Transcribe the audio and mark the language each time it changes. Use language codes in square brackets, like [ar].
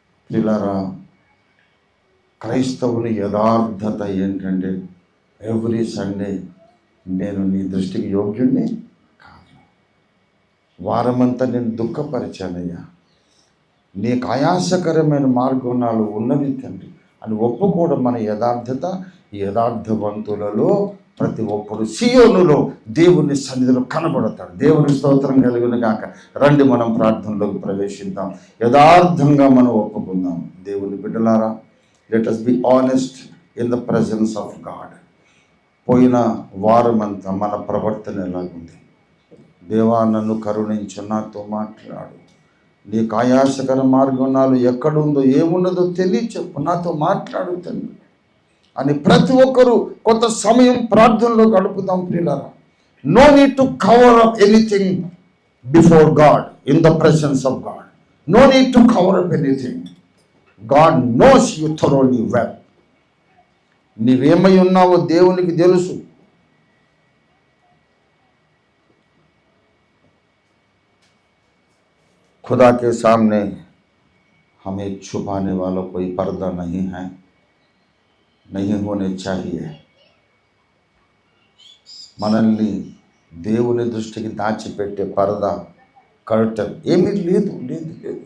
[te] పిల్లరా, క్రైస్తవుని యథార్థత ఏంటంటే [en] every Sunday [te] నేను నీ దృష్టికి యోగ్యుణ్ణి కాదు, వారమంతా నేను దుఃఖపరిచానయ్యా, నీకు ఆయాసకరమైన మార్గం నాలో ఉన్నది తండ్రి అని ఒప్పుకోవడం మన యథార్థత. యథార్థవంతులలో ప్రతి ఒక్కరు సియోనులో దేవుని సన్నిధిలో కనబడతాడు. దేవుని స్తోత్రం కలిగిన గాక. రండి మనం ప్రార్థనలోకి ప్రవేశిద్దాం, యథార్థంగా మనం ఒప్పుకుందాం. దేవుని బిడ్డలారా, [en] Let us be honest in the presence of God. [te] పోయిన వారమంతా మన ప్రవర్తన ఎలాగుంది? దేవా నన్ను కరుణించు, నాతో మాట్లాడు, నీకు ఆయాసకర మార్గం నాలో ఎక్కడుందో ఏమున్నదో తెలియచెప్పు, నాతో మాట్లాడు తండ్రి అని ప్రతి ఒక్కరూ కొంత సమయం ప్రార్థనలో గడుపుదాం ప్రియులారా. [en] No need to cover up anything before God, in the presence of God. No need to cover up anything. God knows you thoroughly well. [te] నీవేమై ఉన్నావో దేవునికి తెలుసు. [hi] खुदा के सामने हमें छुपाने वाला कोई पर्दा नहीं है, नहीं होने चाहिए. [te] మనల్ని దేవుని దృష్టికి దాచిపెట్టే పరదా, కర్టన్ ఏమీ లేదు, లేదు, లేదు.